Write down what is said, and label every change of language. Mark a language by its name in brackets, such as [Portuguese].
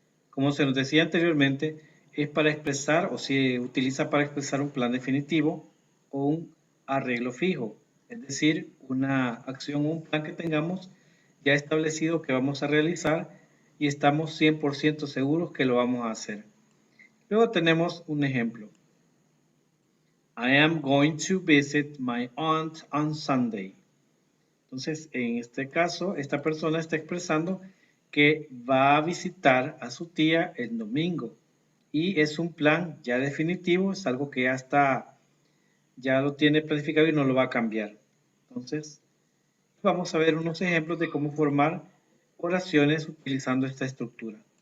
[Spanish] Como se nos decía anteriormente, es para expresar o se utiliza para expresar un plan definitivo o un arreglo fijo, es decir, una acción o un plan que tengamos ya establecido que vamos a realizar y estamos 100% seguros que lo vamos a hacer. Luego tenemos un ejemplo. [English] I am going to visit my aunt on Sunday. [Spanish] Entonces, en este caso, esta persona está expresando que va a visitar a su tía el domingo y es un plan ya definitivo, es algo que ya lo tiene planificado y no lo va a cambiar. Entonces, vamos a ver unos ejemplos de cómo formar oraciones utilizando esta estructura.